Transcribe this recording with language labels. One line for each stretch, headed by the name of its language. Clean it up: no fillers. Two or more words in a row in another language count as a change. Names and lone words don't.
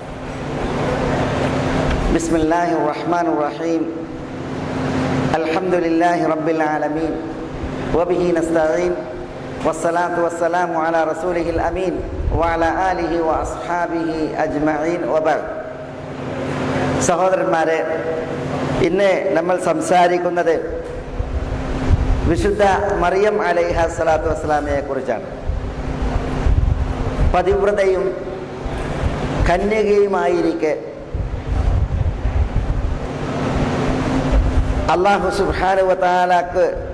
Arabic: بسم الله الرحمن الرحيم. الحمد لله رب العالمين وبه نستعين والصلاة والسلام على رسوله الأمين وعلى آله وأصحابه أجمعين وبعد.
Malayalam: സഹോദരന്മാരെ, ഇന്ന് നമ്മൾ സംസാരിക്കുന്നത് വിശുദ്ധ മറിയം
Arabic: عليها الصلاة والسلام
Malayalam: കുറിച്ചാണ്. പതിവ്രതയും കന്യകയുമായിരിക്കെ അല്ലാഹു
Arabic: سبحانه وتعالى